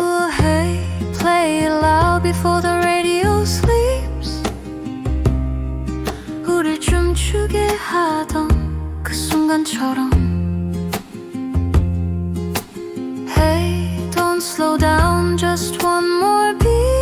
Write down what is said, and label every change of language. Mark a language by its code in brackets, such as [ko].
[en] Hey, play it loud before the radio sleeps. [ko] 우릴 춤추게 하던 그 순간처럼. [en] Hey, don't slow down, just one more beat.